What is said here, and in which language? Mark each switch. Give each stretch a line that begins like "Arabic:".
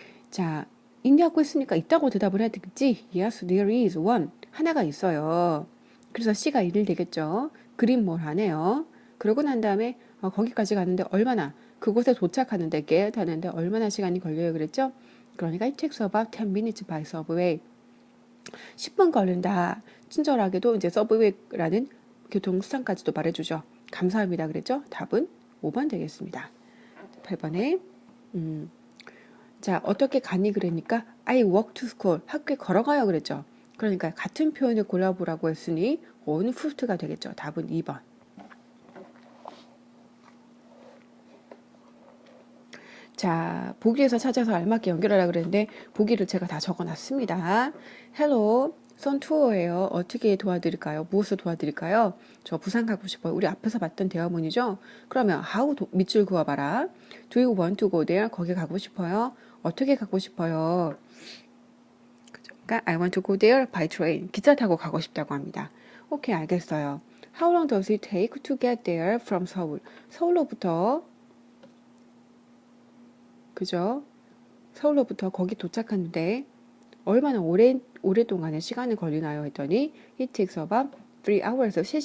Korean: 자 있냐고 했으니까 있다고 대답을 해야 되겠지?
English: Yes, there is one.
Korean: 하나가 있어요. 그래서 C가 1일 되겠죠. 그린 뭘 하네요. 그러고 난 다음에 거기까지 가는데 얼마나 그곳에 도착하는데 get 하는데 얼마나 시간이 걸려요 그랬죠? 그러니까
English: it takes about 10 minutes by subway.
Korean: 10분 걸린다. 친절하게도 이제 서브웨이라는 교통수단까지도 말해주죠. 감사합니다 그랬죠? 답은 5번 되겠습니다. 8번에 자 어떻게 가니 그러니까
English: I walk to school.
Korean: 학교에 걸어가요 그랬죠. 그러니까 같은 표현을 골라보라고 했으니 on foot가 되겠죠. 답은 2번. 자 보기에서 찾아서 알맞게 연결하라 그랬는데 보기를 제가 다 적어놨습니다. Hello, 선 투어예요. 어떻게 도와드릴까요? 무엇을 도와드릴까요? 저 부산 가고 싶어요. 우리 앞에서 봤던 대화문이죠. 그러면 how 밑줄 그어봐라.
English: Do you want to go there?
Korean: 거기 가고 싶어요. 어떻게 가고 싶어요? 그러니까
English: I want to go there by train.
Korean: 기차 타고 가고 싶다고 합니다. 오케이 알겠어요.
English: How long does it take to get there from 서울?
Korean: 서울로부터 그죠? 서울로부터 거기 도착하는데 얼마나 오랫동안의 시간이 걸리나요? 했더니
English: it takes about 3 hours.